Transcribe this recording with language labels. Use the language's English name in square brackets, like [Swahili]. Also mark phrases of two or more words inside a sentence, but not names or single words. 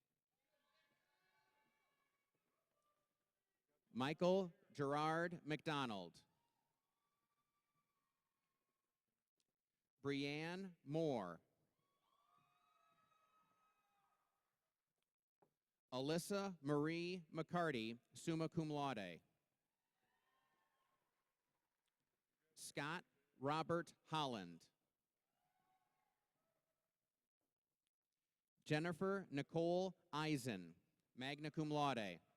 [English] Michael Gerard McDonald. Brianne Moore. Alyssa Marie McCarty, [Latin] summa cum laude. [English] Scott Robert Holland. Jennifer Nicole Eisen, [Latin] magna cum laude.